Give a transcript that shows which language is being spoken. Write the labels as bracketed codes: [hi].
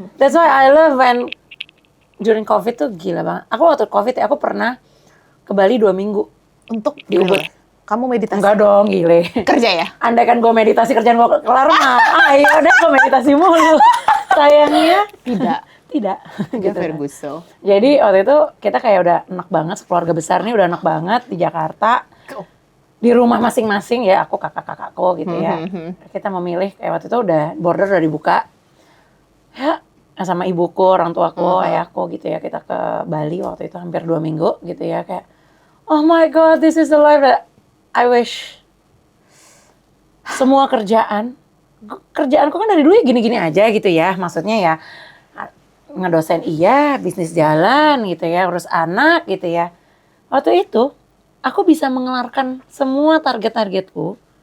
[en] That's why I love when during COVID [id] tuh gila banget. Aku waktu COVID ya, aku pernah ke Bali 2 minggu. Untuk Di Ubud. Kamu meditasi? Enggak dong, gile. Kerja ya? Andai kan gue meditasi kerjaan gue kelar mah, ayo udah gue meditasi mulu. Sayangnya tidak. Gitu. Gitu. Ferguson. Jadi waktu itu kita kayak udah enak banget, keluarga besar nih udah enak banget di Jakarta. Di rumah masing-masing ya, aku kakak-kakakku gitu ya. Kita memilih kayak waktu itu border udah dibuka. Ya, sama ibuku, orang tuaku, ayahku gitu ya. Kita ke Bali waktu itu hampir 2 minggu gitu ya. [en] Kayak, oh my God, this is the life that I wish. [id] Semua kerjaanku kan dari dulu ya gini-gini aja gitu ya. Maksudnya ya ngedosen iya, bisnis jalan gitu ya, urus anak gitu ya. Waktu itu aku bisa mengelarkan semua target-targetku.